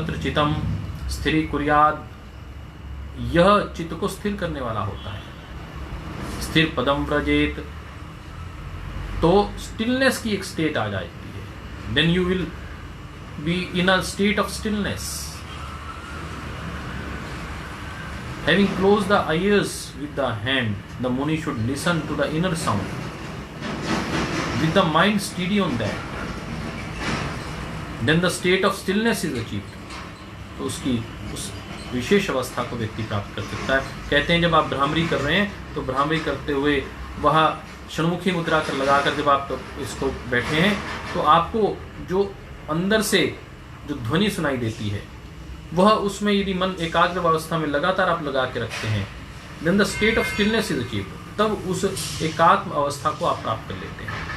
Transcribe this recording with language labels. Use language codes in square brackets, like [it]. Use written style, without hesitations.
[sa] तत्र चितम स्थिरी कुर्याद, [hi] यह चित्त को स्थिर करने वाला होता है। [sa] स्थिर पदम व्रजेत, [hi] तो स्टिलनेस की एक स्टेट आ जाती है। [en] Then you will be in a state of stillness. Having closed the ears with the hand, the Muni should listen to the inner sound with the mind steady on that. Then the state of stillness is achieved. [hi] तो उसकी उस विशेष अवस्था को व्यक्ति प्राप्त कर सकता है। कहते हैं जब आप भ्रामरी कर रहे हैं तो भ्रामरी करते हुए वह षण्मुखी मुद्रा कर लगाकर जब आप इसको बैठे हैं तो आपको जो अंदर से जो ध्वनि सुनाई देती है वह, उसमें यदि मन एकाग्र अवस्था में लगातार आप लगा के रखते हैं, [en] then the state of stillness is achieved, [hi] तब उस एकात्म अवस्था को आप प्राप्त कर लेते हैं।